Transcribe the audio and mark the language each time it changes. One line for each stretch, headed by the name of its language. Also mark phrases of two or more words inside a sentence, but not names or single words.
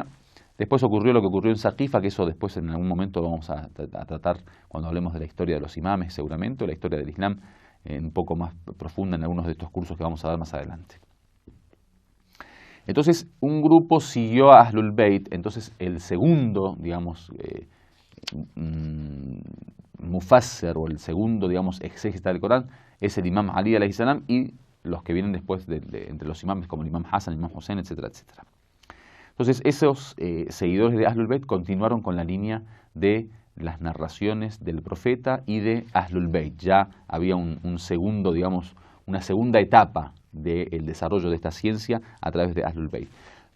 Spanish: Después ocurrió lo que ocurrió en Saqifa, que eso después en algún momento vamos a tratar cuando hablemos de la historia de los imames, seguramente, o la historia del Islam, un poco más profunda en algunos de estos cursos que vamos a dar más adelante. Entonces, un grupo siguió a Ahlul Bayt. Entonces, el segundo, digamos, mufassir, o el segundo, digamos, exégeta del Corán, es el imam Ali
Arabic: عليه السلام,
Spanish: y los que vienen después entre los imames, como el imam Hassan, el imam Hussein, etcétera, etcétera. Entonces, esos seguidores de Ahlul Bayt continuaron con la línea de las narraciones del profeta y de Ahlul Bayt. Ya había un segundo, digamos, una segunda etapa del desarrollo de esta ciencia a través de Ahlul Bayt.